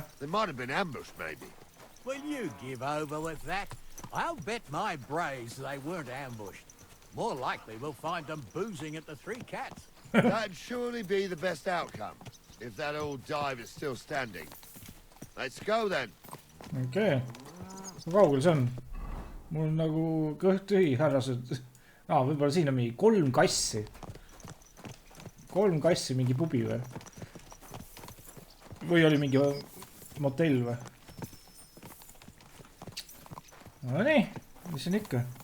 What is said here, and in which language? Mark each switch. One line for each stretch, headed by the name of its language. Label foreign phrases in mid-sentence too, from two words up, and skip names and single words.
English: They might have been ambushed, maybe. Will you give over with that? I'll bet my brains they weren't ambushed. More likely we'll find them boozing at the Three Cats. That'd surely be the best outcome, if that old dive is still standing. Let's go then.
Estonian: Okei. Kui kaugel see on? Mul on nagu kõht tühi, härrased. Võib-olla siin on mingi 3 kassi. 3 kassi, mingi pubi või? Või oli mingi motell või? No nii, mis siin ikka?